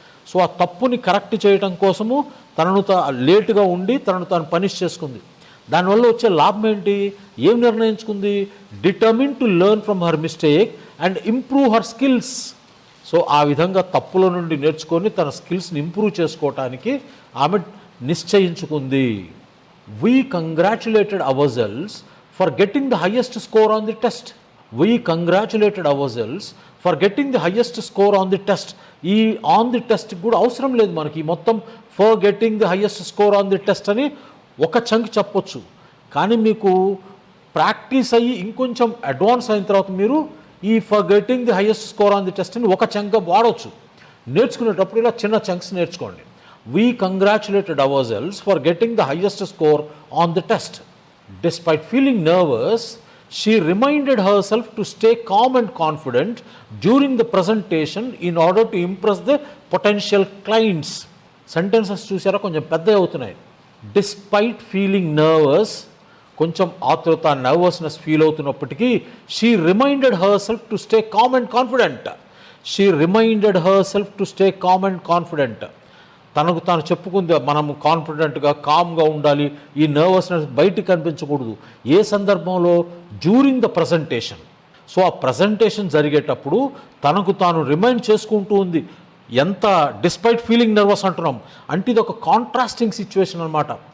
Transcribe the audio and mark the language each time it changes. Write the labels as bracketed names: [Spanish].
[Telugu] So ఆ తప్పుని correct చేయడం కోసము తనను లేటుగా ఉండి తనను తాను పనిష్ చేసుకుంది. దానివల్ల వచ్చే లాభం ఏంటి? ఏం నిర్ణయించుకుంది? [English] Determine to learn from her mistake and improve her skills. [Telugu] So ఆ విధంగా తప్పుల నుండి నేర్చుకొని తన స్కిల్స్ని ఇంప్రూవ్ చేసుకోవటానికి ఆమె నిశ్చయించుకుంది. [English] We congratulated ourselves for getting the highest score on the test. We congratulated ourselves for getting the highest score on the test. [Telugu] ఈ [English] on the test [Telugu] కూడా అవసరం లేదు మనకి. మొత్తం [English] for getting the highest score on the test [Telugu] అని ఒక chunk చెప్పొచ్చు. కానీ మీకు ప్రాక్టీస్ అయ్యి ఇంకొంచెం అడ్వాన్స్ అయిన తర్వాత మీరు ఈ [English] for getting the highest score on the test [Telugu] అని ఒక చంక్గా వాడవచ్చు. నేర్చుకునేటప్పుడు ఇలా చిన్న చంక్స్ నేర్చుకోండి. [English] We congratulated ourselves for getting the highest score on the test. Despite feeling nervous, she reminded herself to stay calm and confident during the presentation in order to impress the potential clients. [Telugu] Sentences చూసారా కొంచెం పెద్దవి అవుతున్నాయి. [English] Despite feeling nervous, [Telugu] కొంచెం ఆతృత nervousness feel అవుతున్నప్పటికీ [English] she reminded herself to stay calm and confident. She reminded herself to stay calm and confident. [Telugu] తనకు తాను చెప్పుకుంది మనం కాన్ఫిడెంట్గా కామ్గా ఉండాలి, ఈ నర్వస్నెస్ బయటికి కనిపించకూడదు. ఏ సందర్భంలో? [English] During the presentation. [Telugu] సో ఆ ప్రజెంటేషన్ జరిగేటప్పుడు తనకు తాను రిమైండ్ చేసుకుంటూ ఉంది. ఎంత [English] despite feeling nervous [Telugu] అంటున్నాం అంటే ఇది ఒక కాంట్రాస్టింగ్ సిచ్యువేషన్ అనమాట.